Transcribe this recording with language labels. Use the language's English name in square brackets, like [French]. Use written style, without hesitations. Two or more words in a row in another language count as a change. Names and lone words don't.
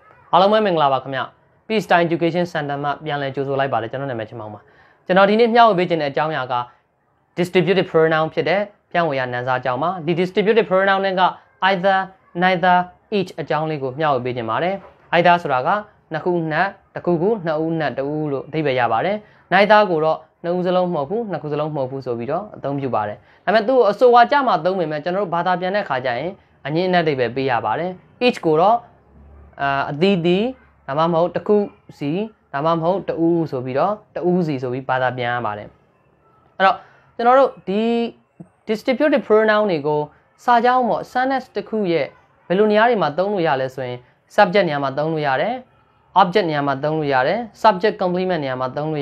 [Burmese] အားလုံးပဲမင်္ဂလာပါခင်ဗျ [English] Peace Time Education Center [Burmese] မှာပြန်လည်ကြိုဆိုလိုက်ပါတယ်ကျွန်တော်နာမည်ချင်းမောင်ပါကျွန်တော်ဒီနေ့မျှဝေပေးခြင်းတဲ့အကြောင်းအရာက [English] distributive pronoun [Burmese] ဖြစ်တဲ့ဖြန့်ဝေရနာမ်စာအကြောင်းပါဒီ [English] distributive pronoun [Burmese] နဲ့က [English] either neither each [Burmese] အကြောင်းလေးကိုမျှဝေပေးခြင်းပါတယ် either ဆိုတာကနှစ်ခုနှစ်တစ်ခုခုနှစ်ဦးနှစ်တဦးလို့အဓိပ္ပာယ်ရပါတယ် neither ကိုတော့နှစ်ဦးစလုံးမဟုတ်ဘူးနှစ်ခုစလုံးမဟုတ်ဘူးဆိုပြီးတော့အသုံးပြုပါတယ်ဒါပေမဲ့သူ့အဆိုအဝါကြမှာသုံးပေမဲ့ကျွန်တော်တို့ဘာသာပြန်တဲ့ခါကျ ရင်အငြင်းအနက်တွေပဲပေးရပါတယ် each ကိုတော့အသီးသီးဒါမှမဟုတ်တစ်ခုစီဒါမှမဟုတ်တဦးဆိုပြီးတော့တဦးစီဆိုပြီးဘာသာပြန်ရပါတယ်အဲ့တော့ကျွန်တော်တို့ဒီ [English] distributive pronoun [Burmese] တွေကိုစာကြောင်းပေါ့ sentence တစ်ခုရဲ့ဘယ်လိုနေရာတွေမှာသုံးလို့ရလဲဆိုရင် subject နေရာမှာသုံးလို့ရတယ် object နေရာမှာသုံးလို့ရတယ် [English] subject complement [Burmese] နေရာမှာသုံးလို့